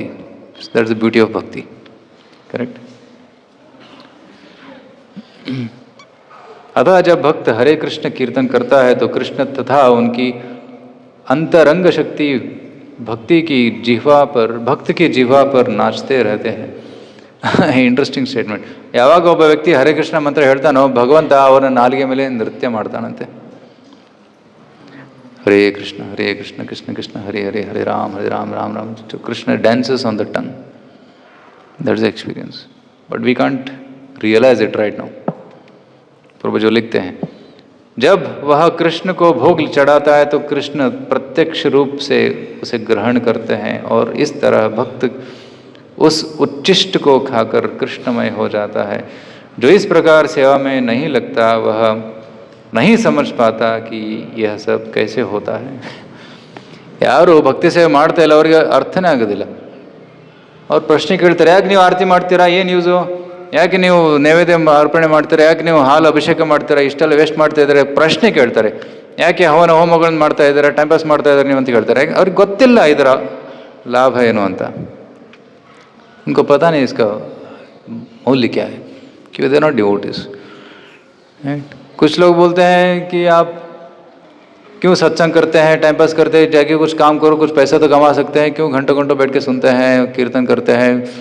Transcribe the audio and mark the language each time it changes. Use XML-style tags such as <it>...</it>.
<en>That is the beauty of bhakti, correct.</en> <hi>अतः जब भक्त हरे कृष्ण कीर्तन करता है तो कृष्ण तथा उनकी अंतरंग शक्ति भक्ति की जिह्वा पर, भक्त की जिह्वा पर नाचते रहते हैं.</hi> <en>Interesting statement.</en> <kn>ಯಾವಾಗ ಒಬ್ಬ ವ್ಯಕ್ತಿ ಹರೇ ಕೃಷ್ಣ ಮಂತ್ರ ಹೇಳ್ತಾನೋ ಭಗವಂತ ಅವನ ನಾಲಿಗೆ ಮೇಲೆ ನೃತ್ಯ ಮಾಡ್ತಾನಂತೆ.</kn> <sa>ಹರೇ ಕೃಷ್ಣ ಕೃಷ್ಣ ಕೃಷ್ಣ ಹರೇ ಹರೇ ಹರೇ Ram Ram Ram.</sa> <en>Krishna dances on the tongue. That is experience, but we can't realise it right now.</en> <hi>प्रभु जो लिखते हैं, जब वह कृष्ण को भोग चढ़ाता है तो कृष्ण प्रत्यक्ष रूप से उसे ग्रहण करते हैं, और इस तरह भक्त उस उच्चिष्ट को खाकर कृष्णमय हो जाता है. जो इस प्रकार सेवा में नहीं लगता वह नहीं समझ पाता कि यह सब कैसे होता है.</hi> <kn>ಯಾರು ಭಕ್ತಿ ಸೇವೆ ಮಾಡ್ತಾ ಇಲ್ಲ ಅವರಿಗೆ ಅರ್ಥನೇ ಆಗೋದಿಲ್ಲ. ಅವ್ರು ಪ್ರಶ್ನೆ ಕೇಳ್ತಾರೆ, ಯಾಕೆ ನೀವು ಆರತಿ ಮಾಡ್ತೀರಾ, ಏನು ಯೂಸು, ಯಾಕೆ ನೀವು ನೈವೇದ್ಯ ಅರ್ಪಣೆ ಮಾಡ್ತೀರಾ, ಯಾಕೆ ನೀವು ಹಾಲು ಅಭಿಷೇಕ ಮಾಡ್ತೀರಾ, ಇಷ್ಟೆಲ್ಲ ವೇಸ್ಟ್ ಮಾಡ್ತಾ ಇದ್ದಾರೆ, ಪ್ರಶ್ನೆ ಕೇಳ್ತಾರೆ. ಯಾಕೆ ಹವನ ಹೋಮಗಳನ್ನ ಮಾಡ್ತಾ ಇದ್ದಾರೆ, ಟೈಮ್ ಪಾಸ್ ಮಾಡ್ತಾ ಇದ್ದಾರೆ ನೀವು ಅಂತ ಕೇಳ್ತಾರೆ. ಅವ್ರಿಗೆ ಗೊತ್ತಿಲ್ಲ ಇದರ ಲಾಭ ಏನು ಅಂತ.</kn> <hi>उनको पता नहीं इसका मूल्य क्या है, कि</hi> <en>They not devotees.</en> <hi>कुछ लोग बोलते हैं कि आप क्यों सत्संग करते हैं, टाइम पास करते हैं, जाके कुछ काम करो, कुछ पैसा तो कमा सकते हैं, क्यों घंटों घंटों बैठ के सुनते हैं, कीर्तन करते हैं।</hi>